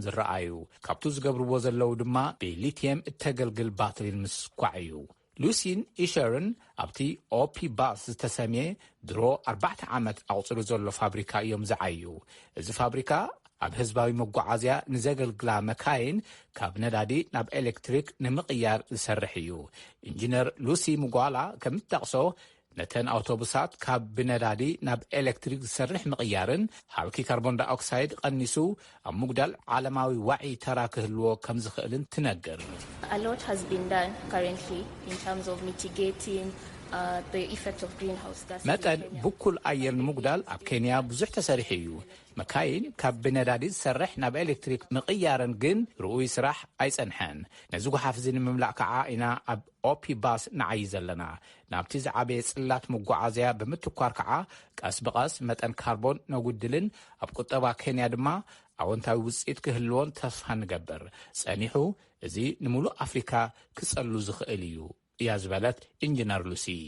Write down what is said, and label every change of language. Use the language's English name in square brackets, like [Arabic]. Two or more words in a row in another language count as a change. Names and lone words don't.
[Tigrinya] ዝረኣዩ ካብቱ ዝገብርዎ ዘለው ድማ ብሊቲየም እተገልግል ባትሪን ምስኳዕ እዩ ሉሲን ኢሸርን ኣብቲ ኦፒ ባስ ዝተሰምየ ድሮ 4 ዓመት ኣውፅሩ ዘሎ ፋብሪካ እዮም ዝዓዩ እዚ ፋብሪካ ኣብ ህዝባዊ መጓዓዝያ ንዘገልግላ መካይን ካብ ነዳዲ ናብ ኤሌክትሪክ ንምቕያር ዝሰርሕ እዩ ኢንጂነር ሉሲ ሙጓላ ከምትጠቕሶ ነተን ኣውቶቡሳት ካብ ብነዳዲ ናብ ኤሌክትሪክ ዝሰርሕ ምቕያርን ሃብኪ [English] carbon dioxide [Tigrinya] ቀኒሱ ኣብ ምጉዳል ዓለማዊ ዋዒ ተራ ክህልዎ ከም ዝኽእልን ትነግር። [English] A lot has been done currently in terms of mitigating the effect of greenhouse gas. [Tigrinya] መጠን ብኩል ኣየር ንምጉዳል ኣብ ኬንያ ብዙሕ ተሰሪሕ እዩ። መካይን ካብ ብነዳዲ ዝሰርሕ ናብ ኤሌክትሪክ ምቕያርን ግን ርኡይ ስራሕ ኣይጸንሐን። ነዚ ጉሓፍ እዚ ንምምላእ ከዓ ኢና ኣብ ኦፒ ባስ ንዓይ ዘለና። ናብቲ ዝዓበየ ጽላት መጓዓዝያ ብምትኳር ከዓ ቀስ ብቐስ መጠን ካርቦን ነጉድልን ኣብ ቁጠባ ኬንያ ድማ ኣወንታዊ ውፅኢት ክህልዎን ተስፋ ንገብር። ጸኒሑ እዚ ንምሉእ ኣፍሪካ ክጸሉ ዝኽእል እዩ እያ ዝበለት ኢንጂነር ሉሲ